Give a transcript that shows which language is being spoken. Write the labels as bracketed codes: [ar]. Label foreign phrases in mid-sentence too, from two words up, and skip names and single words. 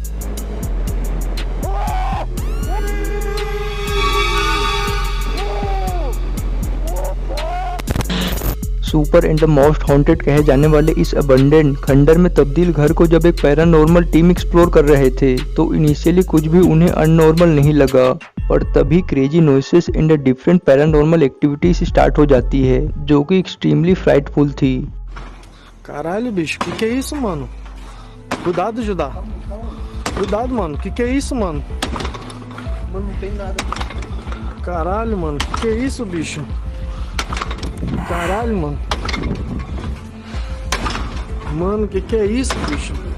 [en] super and the most haunted [hi] कहे जाने वाले इस अबंडेंट खंडर में तब्दील घर को जब एक [en] paranormal team [hi] एक्सप्लोर कर रहे थे तो इनिशियली कुछ भी उन्हें अननॉर्मल नहीं लगा, पर तभी [en] crazy noises and different paranormal activities start [hi] हो जाती है जो कि [en] extremely frightful [hi] थी। [pt] Caralho, bicho, que é isso, mano? Cuidado, Judá. Cuidado, mano, que é isso, mano? Mano, não tem nada. Caralho, mano, que é isso, bicho? Caralho, mano. Mano, que é isso, bicho?